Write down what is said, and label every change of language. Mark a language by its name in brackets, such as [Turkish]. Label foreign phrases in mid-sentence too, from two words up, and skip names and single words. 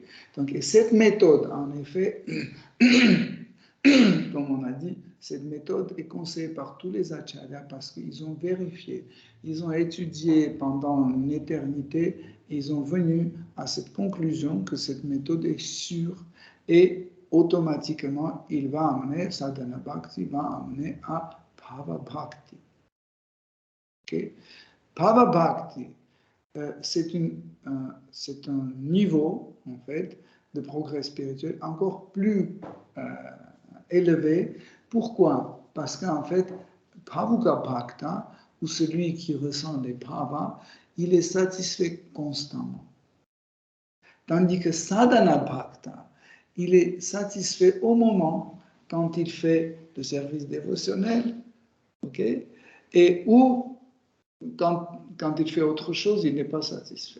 [French] Donc, et cette méthode, en effet, comme on a dit, cette méthode est conseillée par tous les acharyas parce qu'ils ont vérifié, ils ont étudié pendant une éternité ils ont venu à cette conclusion que cette méthode est sûre et automatiquement, il va amener, [Sanskrit] sadhana bhakti [French] va amener à [Sanskrit] bhava bhakti. [French] Okay? [Sanskrit] Bhava bhakti, [French] c'est un niveau, en fait, de progrès spirituel encore plus élevé. Pourquoi? Parce qu'en fait, [Sanskrit] bhavuka bhakta, [French] ou celui qui ressent les bhavas, il est satisfait constamment. Tandis que [Sanskrit] sadhana bhakta, [French] il est satisfait au moment quand il fait le service dévotionnel, ok? Et ou quand il fait autre chose, il n'est pas satisfait.